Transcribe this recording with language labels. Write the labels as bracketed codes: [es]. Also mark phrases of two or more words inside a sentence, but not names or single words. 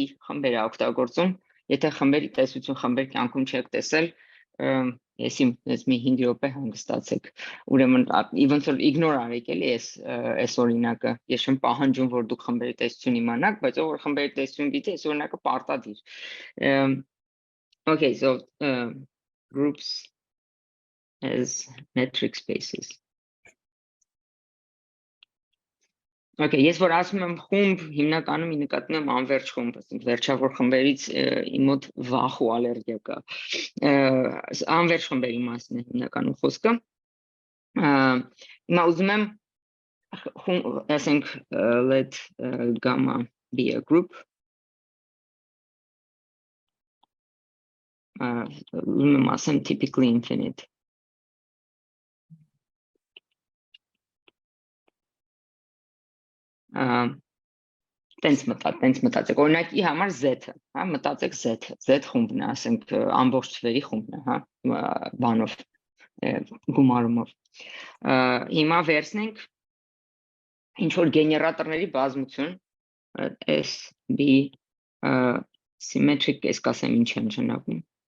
[hy] է օգտագործում, եթե խմբերի տեսություն խմբեր կյանքում չեք տեսել, ես մի 5 րոպե հանգստացեք, ուրեմն ոնց որ իգնոր արեք էլի այս օրինակը, ես չեմ պահանջում, որ դուք խմբերի տեսություն իմանաք, բայց ով որ խմբերի տեսություն գիտի, այս օրինակը պարտադիր։ [en] Okay, so groups as metric spaces. [hy] Okay, ես որ ասում եմ խումբ, հիմնականում նկատում եմ անվերջ խումբ, ասենք վերջավոր խմբերից իմ մոտ վախ ու ալերգիա կա։ Անվերջ խմբերի մասին է հիմնականում խոսքը։ Հիմա ուզում եմ Ասենք [en] let gamma be a group. Ասեմ typically infinite. [hy] Տենց մտածեք, օրինակի համար Z-ը, հա, մտածեք Z խումբն է, ասենք ամբողջ թվերի խումբն է, հա, բանով, գումարումով։ Հիմա վերցնենք ինչ որ գեներատորների բազմություն, S, B, symmetric ես կասեմ ինչ է նշանակում,